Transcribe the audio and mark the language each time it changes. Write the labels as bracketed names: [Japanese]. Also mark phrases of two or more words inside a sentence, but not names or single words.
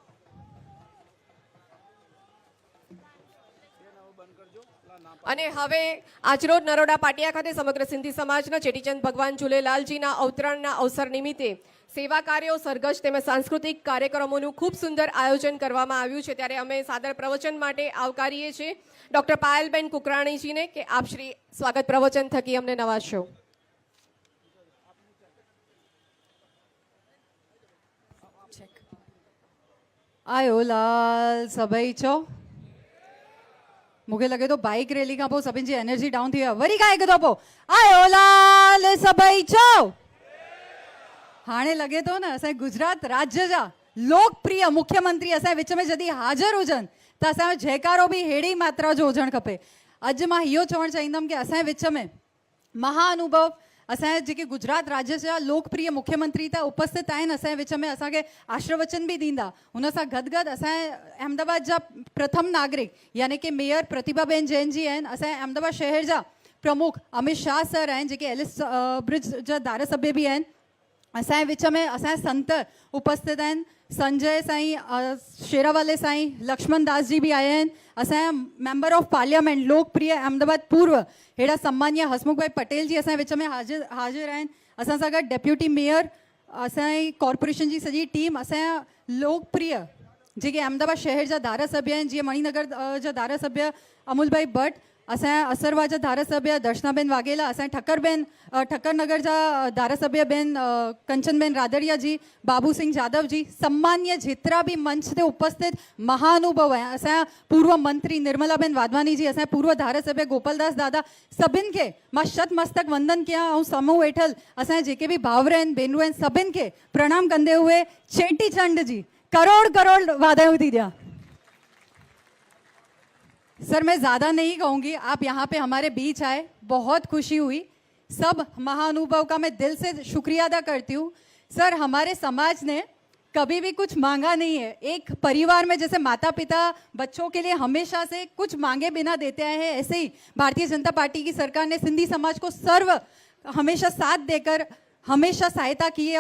[Gujarati] અને હવે આજરોજ નરોડા પાટિયા ખાતે સમગ્ર સિંધી સમાજના ચેટીચંદ ભગવાન ઝૂલેલાલજીના અવતરણના અવસર નિમિત્તે સેવા કાર્યો, સરઘસ તેમજ સાંસ્કૃતિક કાર્યક્રમોનું ખૂબ સુંદર આયોજન કરવામાં આવ્યું છે. ત્યારે અમે સાદર પ્રવચન માટે આવકારીએ છીએ ડૉક્ટર પાયલબેન કુકરાણીજીને કે આપ શ્રી સ્વાગત પ્રવચન થકી અમને નવાજો. [Sindhi] आयो लाल सभई चो मूंखे लगे तो [English] bike rally [Sindhi] खां पोइ सभिनि जी [English] energy down [Sindhi] थी वई वरी खां हिकु दफ़ो आयो लाल सभई चो. हाणे लगे तो न असांजे गुजरात राज्य जा लोकप्रिय मुख्यमंत्री असांजे विच में जॾहिं हाज़िर हुजनि त असांजो जयकारो बि अहिड़ी मात्रा जो हुजणु खपे. अॼु मां इहो चवणु चाहींदमि कि असांजे विच में महाअनुभव असांजे जेके गुजरात राज्य जा लोकप्रिय मुख्यमंत्री त उपस्थित आहिनि असांजे विच में, असांखे आशीर्वचन बि ॾींदा. हुन सां गॾु गॾु असांजे अहमदाबाद जा प्रथम नागरिक यानी कि मेयर प्रतिभाबेन जैन जी आहिनि. असांजे अहमदाबाद शहर जा प्रमुख अमित शाह सर आहिनि जेके एलिस ब्रिज जा धारासभ्य बि आहिनि. असांजे विच में असांजा संत उपस्थित आहिनि. संजय साईं शेरावाले साईं लक्ष्मण दास जी बि आया आहिनि. असांजा [English] member of parliament [Sindhi] लोकप्रिय अहमदाबाद पूर्व हेड़ा सम्मान्य हसमुख भाई पटेल जी असांजे विच में हाज़िर आहिनि. असां सां गॾु [English] deputy mayor, [Sindhi] असांजी कॉर्पोरेशन जी सॼी टीम, असांजा लोकप्रिय जेके अहमदाबाद शहर जा धारासभ्य आहिनि जीअं मणिनगर जा धारासभ्य अमूल भाई भट्ट, असांजा असरवा जा धारासभ्य दर्शनाबेन वाघेला, असांजे ठक्कर नगर जा धारासभ्य बेन कंचनबेन रादड़िया जी, बाबू सिंह जादव जी, सम्मान्य जेतिरा बि मंच ते उपस्थित महाअनुभव आहिनि. असांजा पूर्व मंत्री निर्मलाबेन वाधवानी जी, असांजा पूर्व धारासभ्य गोपालदास दादा, सभिनि खे मां शत मस्तक वंदन कयां. ऐं समूह वेठल असांजा जेके बि भाउर आहिनि, भेनरूं आहिनि, सभिनि खे प्रणाम कंदे हुए चेटीचंड जी करोड़ करोड़ वाधायूं थी ॾियां. [Hindi] सर मैं ज़्यादा नहीं कहूँगी, आप यहाँ पे हमारे बीच आए, बहुत खुशी हुई. सब महाअनुभव का मैं दिल से शुक्रिया अदा करती हूँ. सर हमारे समाज ने कभी भी कुछ मांगा नहीं है. एक परिवार में जैसे माता पिता बच्चों के लिए हमेशा से कुछ मांगे बिना देते आए हैं, ऐसे ही भारतीय जनता पार्टी की सरकार ने सिंधी समाज को हमेशा साथ देकर हमेशा सहायता की है.